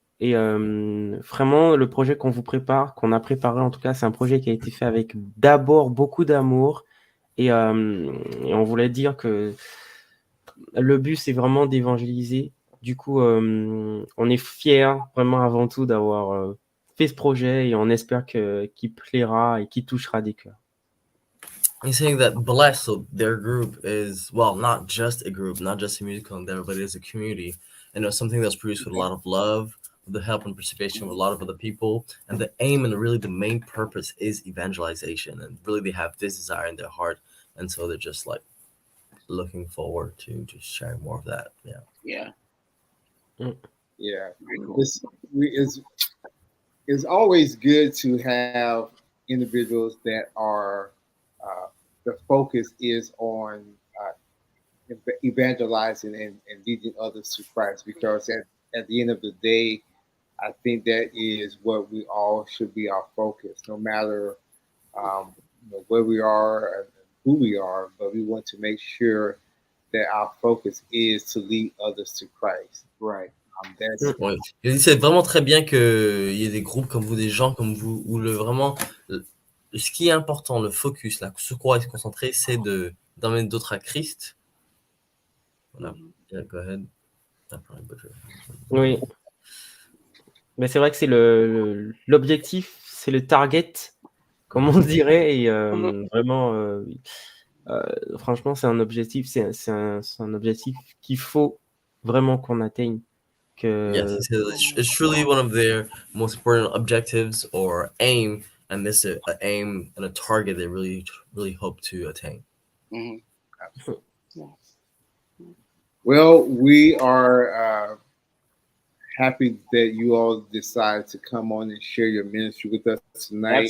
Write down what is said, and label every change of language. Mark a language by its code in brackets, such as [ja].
[fr] Et vraiment, le projet qu'on vous prépare, qu'on a préparé en tout cas, c'est un projet qui a été fait avec d'abord beaucoup d'amour. Et on voulait dire que le but, c'est vraiment d'évangéliser. Du coup, on est fiers vraiment avant tout d'avoir fait ce projet et on espère qu'il plaira et qu'il touchera des cœurs. [en] He's saying that Bless, so their group is, well, not just a group, not just a musical endeavor, but it is a community. And it's something that's produced with a lot of love, with the help and participation of a lot of other people. And the aim and really the main purpose is evangelization. And really they have this desire in their heart. And so they're just like looking forward to just sharing more of that. Yeah. Yeah. Yeah. Very cool. It's always good to have individuals that are the focus is on evangelizing and leading others to Christ, because at the end of the day, I think that is what we all should be our focus, no matter where we are and who we are, but we want to make sure that our focus is to lead others to Christ. Right. [fr] Oui. Il dit c'est vraiment très bien qu'il y ait des groupes comme vous, des gens comme vous, où ce qui est important, le focus, là, sur quoi est concentré, c'est d'emmener d'autres à Christ. Voilà. [en] Yeah, go ahead. [fr] Oui. Mais c'est vrai que c'est l'objectif, c'est le target, comme on dirait, et vraiment, franchement, c'est un objectif, c'est un objectif qu'il faut vraiment qu'on atteigne. [en] Yes, it's truly one of their most important objectives or aim, and this is an aim and a target they really, really hope to attain. Mm-hmm. Well, we are happy that you all decided to come on and share your ministry with us tonight.